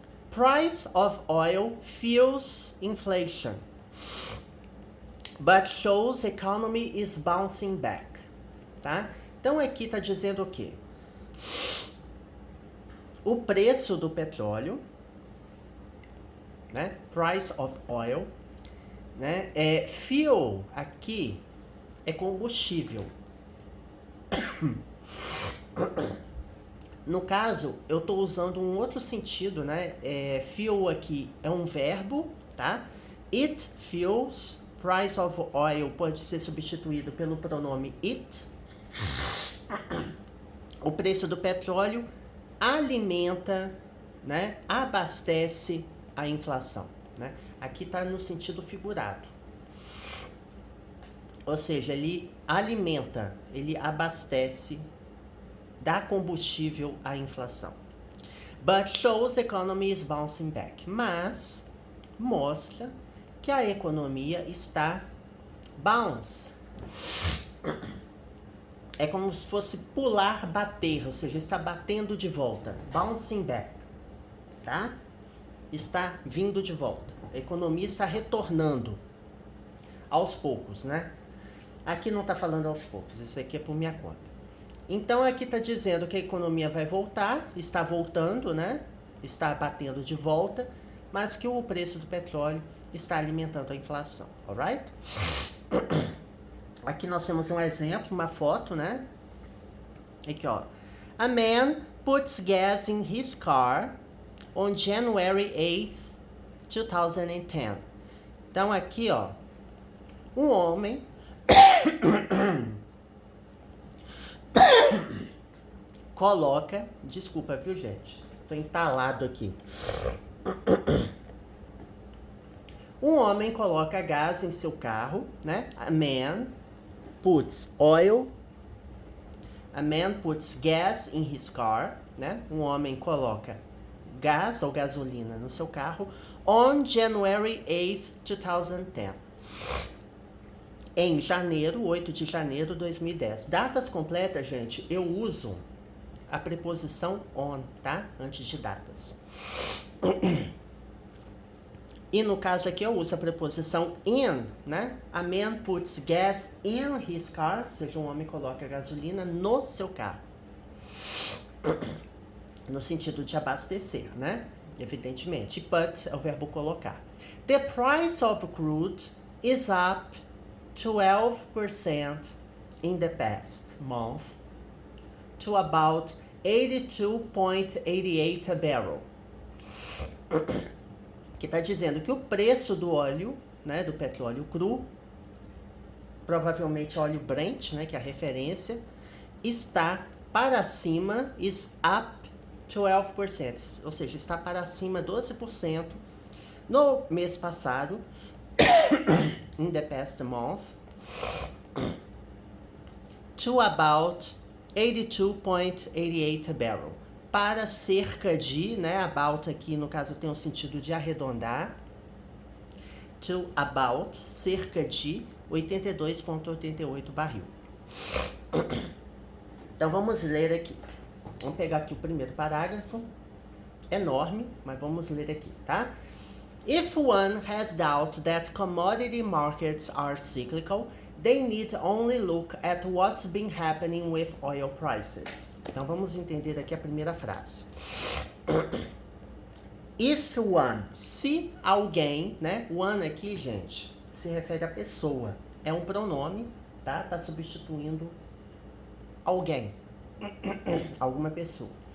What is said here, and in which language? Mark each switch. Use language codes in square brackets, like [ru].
[en] Price of oil fuels inflation, but shows economy is bouncing back, tá? [pt] Então aqui tá dizendo o quê? O preço do petróleo, né? [en] Price of oil, [pt] né? Fuel aqui é combustível. No caso, eu estou usando um outro sentido, né? Fuel aqui é um verbo, tá? [en] It fuels. Price of oil [pt] pode ser substituído pelo pronome it. O preço do petróleo alimenta, né? Abastece a inflação, né? Aqui está no sentido figurado. Ou seja, ele alimenta, ele abastece, dá combustível à inflação. [en] But shows economy is bouncing back. [pt] Mas mostra que a economia está bounce. É como se fosse pular, bater, ou seja, está batendo de volta. [en] Bouncing back, [pt] tá? Está vindo de volta. A economia está retornando aos poucos, né? Aqui não está falando aos poucos, isso aqui é por minha conta. Então aqui está dizendo que a economia vai voltar, está voltando, né? Está batendo de volta, mas que o preço do petróleo está alimentando a inflação, alright? Aqui nós temos um exemplo, uma foto, né? Aqui, ó. [en] A man puts gas in his car on January 8th, 2010. [pt] Então, aqui, ó, um homem coloca... Desculpa, viu, gente? Tô entalado aqui. Um homem coloca gás em seu carro, né? [en] A man puts oil. A man puts gas in his car, né? [pt] Um homem coloca gás ou gasolina no seu carro [en] on January 8th, 2010. [pt] Em janeiro, 8 de janeiro de 2010. Datas completas, gente, eu uso a preposição on, tá? Antes de datas. E no caso aqui eu uso a preposição in, né? [en] A man puts gas in his car, [pt] ou seja, um homem coloca gasolina no seu carro. No sentido de abastecer, né? Evidentemente. Put é o verbo colocar. [en] The price of crude is up 12% in the past month to about 82.88 a barrel. [pt] Que está dizendo que o preço do óleo, né, do petróleo cru, provavelmente óleo Brent, né, que é a referência, está para cima, [en] is up 12%, [pt] ou seja, está para cima 12% no mês passado, [en] in the past month, to about 82.88 a barrel. [pt] Para cerca de, né, about aqui no caso tem o sentido de arredondar, to about, cerca de 82,88 barril. Então vamos ler aqui. Vamos pegar aqui o primeiro parágrafo, enorme, mas vamos ler aqui, tá? [en] If one has doubt that commodity markets are cyclical, they need only look at what's been happening with oil prices. [pt] Então vamos entender aqui a primeira frase. If one, se alguém, né? One aqui, gente, se refere a pessoa. É um pronome, tá? Tá substituindo alguém. Alguma pessoa.